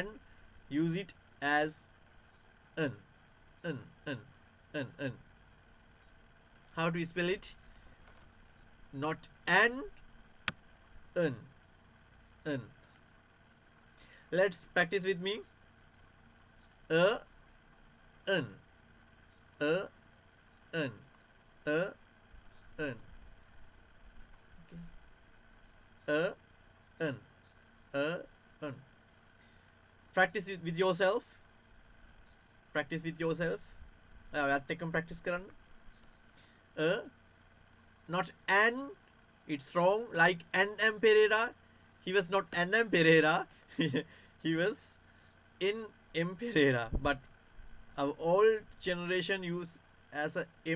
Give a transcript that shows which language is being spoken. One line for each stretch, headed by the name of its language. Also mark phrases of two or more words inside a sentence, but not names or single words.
English: Use it as an. An. An. An. An. How do you spell it? Not an. An. An. Let's practice with me. A. An. A. An. A. An. A. An. A. An. Practice it with yourself. Practice with yourself.
Sinhala: ඔයත් එක්කම practice කරන්න.
English: A. Not an. It's wrong. Like N.M. Pereira. He was not N.M. Pereira. He was in M. Pereira. But our old generation use as a M.